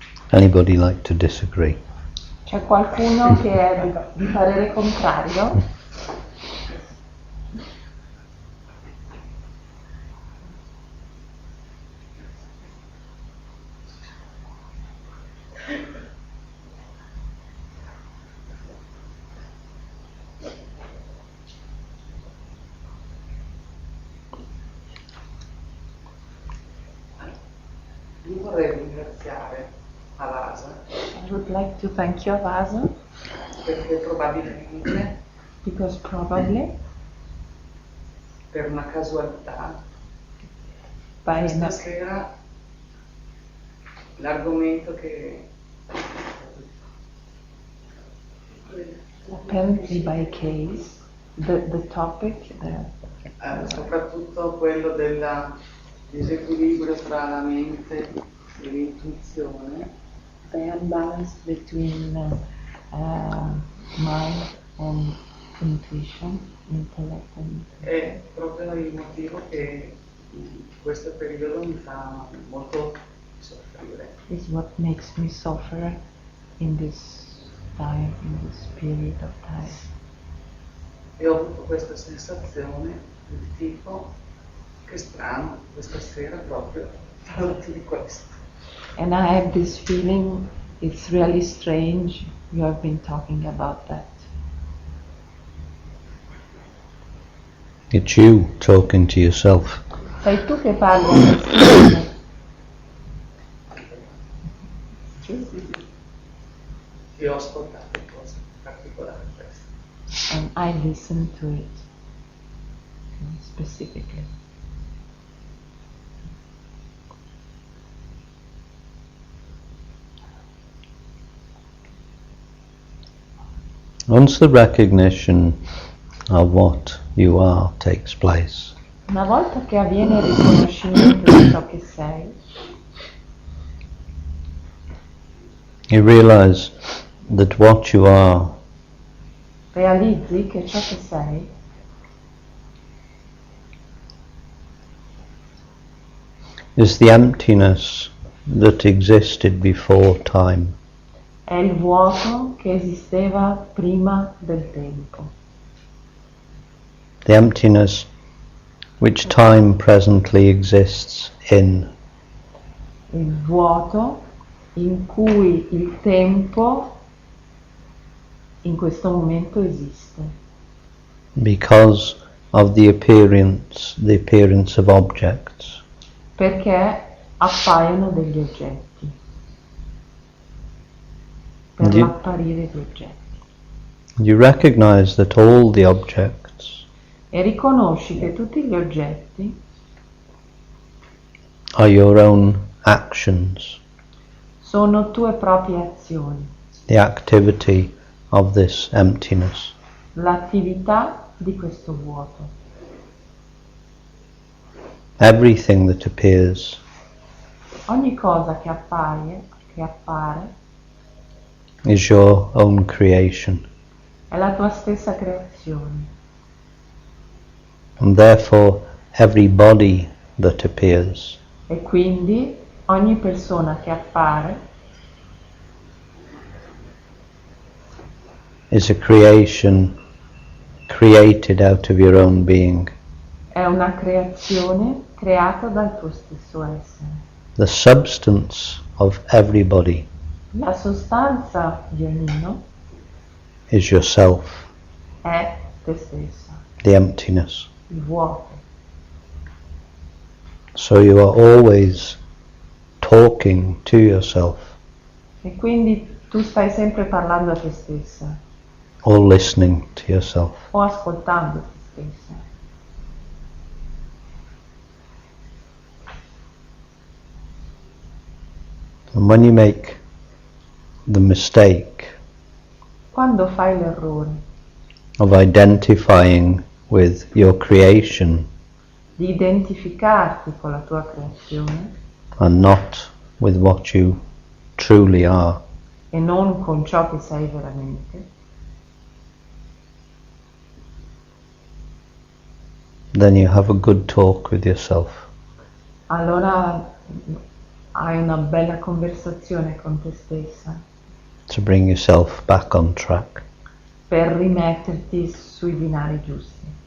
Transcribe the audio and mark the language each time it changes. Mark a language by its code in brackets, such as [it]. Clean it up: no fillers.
[en] Anybody like to disagree? [it] C'è qualcuno che è di parere contrario? Io vorrei ringraziare Avasa [en] I would like to thank you, Avasa, [it] perché probabilmente [en] because probably [it] per una casualità [en] by [it] questa [en] an, [it] sera l'argomento che [en] apparently by case, the topic, [it] soprattutto quello del disequilibrio tra la mente e l'intuizione [en] the unbalance between mind and intuition, intellect and [it] è proprio il motivo che in questo periodo mi fa molto soffrire. [en] is what makes me suffer in this time, in this period of time. [it] E ho avuto questa sensazione del tipo, che strano, questa sera proprio parlo di questo. [en] And I have this feeling, it's really strange, you have been talking about that. It's you talking to yourself. [it] Sei tu che parli a te stesso. Io ho ascoltato cose particolari queste. [en] And I listen to it specifically. Once the recognition of what you are takes place, [it] Una volta che avviene il riconoscimento di ciò che sei, [en] you realize that what you are [it] realizzi che ciò che sei [en] is the emptiness that existed before time. [it] è il vuoto che esisteva prima del tempo, [en] The emptiness which time presently exists in. [it] il vuoto in cui il tempo in questo momento esiste, [en] Because of the appearance of objects. [it] perché appaiono degli oggetti, per Di- l'apparire di oggetti. [en] You recognize that all the objects [it] E riconosci che tutti gli oggetti [en] are your own actions, [it] sono tue proprie azioni, [en] the activity of this emptiness. [it] l'attività di questo vuoto. [en] Everything that appears [it] Ogni cosa che appare [en] is your own creation, [it] è la tua stessa creazione, [en] and therefore every body that appears [it] e quindi ogni persona che appare [en] is a creation created out of your own being. [it] è una creazione creata dal tuo stesso essere. [en] The substance of everybody [it] La sostanza di ognuno [en] is yourself, [it] è te stessa, [en] the emptiness. [it] il vuoto. [en] So you are always talking to yourself [it] E quindi tu stai sempre parlando a te stessa [en] or listening to yourself. [it] o ascoltando te stessa. [en] And when you make the mistake [it] Quando fai l'errore [en] of identifying with your creation [it] di identificarti con la tua creazione [en] and not with what you truly are, [it] e non con ciò che sei veramente, [en] then you have a good talk with yourself. [it] allora hai una bella conversazione con te stessa [en] to bring yourself back on track. [it] per rimetterti sui binari giusti.